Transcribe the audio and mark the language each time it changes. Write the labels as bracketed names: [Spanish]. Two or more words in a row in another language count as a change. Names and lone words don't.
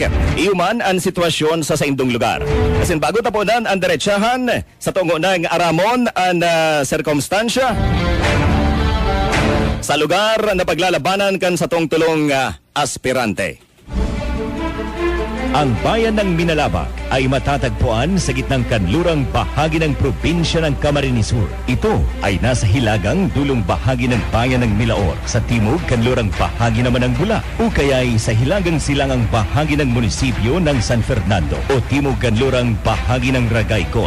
[Bikol] Iuman ang sitwasyon sa indong lugar. Asin bago tapunan ang Deretsahan sa tungo ng aramon ang sirkumstansya sa lugar na paglalabanan kan sa tulong aspirante. [Filipino] Ang bayan ng Minalabak ay matatagpuan sa gitnang kanlurang bahagi ng probinsya ng Camarines Sur. Ito ay nasa hilagang dulong bahagi ng bayan ng Milaor, sa timog kanlurang bahagi naman ng Bula, o kaya'y sa hilagang silangang bahagi ng munisipyo ng San Fernando o timog kanlurang bahagi ng Ragaykol.